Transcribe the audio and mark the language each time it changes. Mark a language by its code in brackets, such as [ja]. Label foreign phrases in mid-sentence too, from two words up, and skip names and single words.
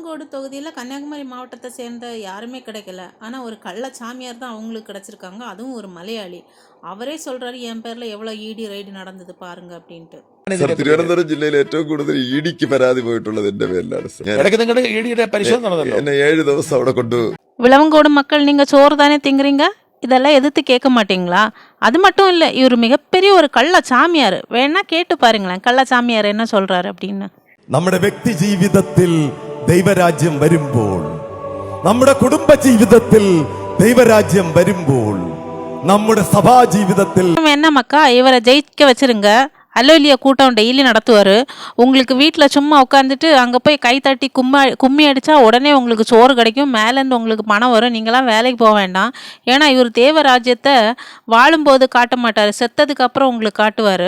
[ta] விளவங்கோடு தொகுதியில் கன்னியாகுமரி மாவட்டத்தை சேர்ந்த யாருமே கிடைக்கல. ஆனால் ஒரு கள்ள சாமியார் தான் அவங்களுக்கு கிடச்சிருக்காங்க. அதுவும் ஒரு மலையாளி. அவரே சொல்கிறாரு, என் பேரில் எவ்வளோ ஈடி ரைடு നടന്നത് பாருங்க அப்படின்ட்டு. [ml] തിരുവനന്തപുരം ജില്ലയിൽ ഏറ്റവും കൂടുതൽ ഇടിക്ക് പരാതി പോയിട്ടുള്ളത് എന്റെ പേരിലാണ്. എന്നെ 7 ദിവസം അവിടെ കൊണ്ടു. [ta] விளவங்கோடு மக்கள், நீங்கள் சோறு தானே திங்குறீங்க? இதெல்லாம் எதிர்த்து கேட்க மாட்டீங்களா? அது மட்டும் இல்லை, இவர் மிகப்பெரிய ஒரு கள்ள சாமியார். வேணா கேட்டு பாருங்களேன், கள்ள சாமியார் என்ன சொல்கிறாரு அப்படின்னு. [ml] നമ്മുടെ വ്യക്തി ജീവിതത്തിൽ ദൈവരാജ്യം വരുമ്പോൾ, നമ്മുടെ കുടുംബ ജീവിതത്തിൽ ദൈവരാജ്യം വരുമ്പോൾ, നമ്മുടെ സഭാ ജീവിതത്തിൽ [ta] என்ன மக்கா, இவரை ஜெயிக்க வச்சிருங்க. அல்லோலியா கூட்டம் டெய்லி நடத்துவார். உங்களுக்கு வீட்டில் சும்மா உட்காந்துட்டு அங்கே போய் கை தட்டி கும்மி அடித்தா உடனே உங்களுக்கு சோறு கிடைக்கும், மேலேருந்து உங்களுக்கு பணம் வரும். நீங்களாம் வேலைக்கு போக வேண்டாம். ஏன்னா இவர் தேவராஜ்யத்தை வாழும்போது காட்ட மாட்டார், செத்ததுக்கு அப்புறம் உங்களுக்கு காட்டுவார்.